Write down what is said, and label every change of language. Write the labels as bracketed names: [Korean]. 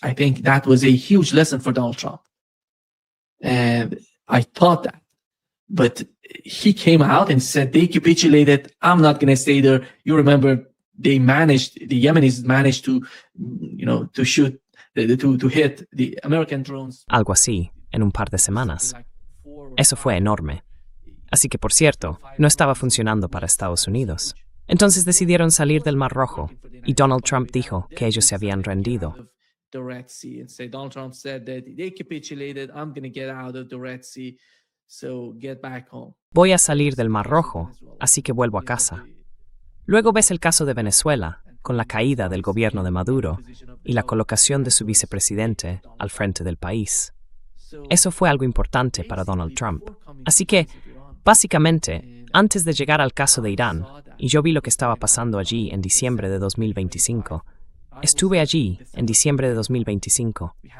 [English] I think that was a huge lesson for Donald Trump. And I thought that. But he came out and said, they capitulated. I'm not going to stay there. You remember the Yemenis managed to, to shoot, to hit the American drones. [Spanish] Algo así, en un par de semanas. Eso fue enorme. Así que, por cierto, no estaba funcionando para Estados Unidos. Entonces decidieron salir del Mar Rojo, y Donald Trump dijo que ellos se habían rendido. [English] Donald Trump said that they capitulated. I'm going to get out of the Red Sea, so get back home. [Spanish] Voy a salir del Mar Rojo, así que vuelvo a casa. Luego ves el caso de Venezuela, con la caída del gobierno de Maduro y la colocación de su vicepresidente al frente del país. Eso fue algo importante para Donald Trump. Así que, básicamente, antes de llegar al caso de Irán, y yo vi lo que estaba pasando allí en diciembre de 2025, estuve allí en diciembre de 2025.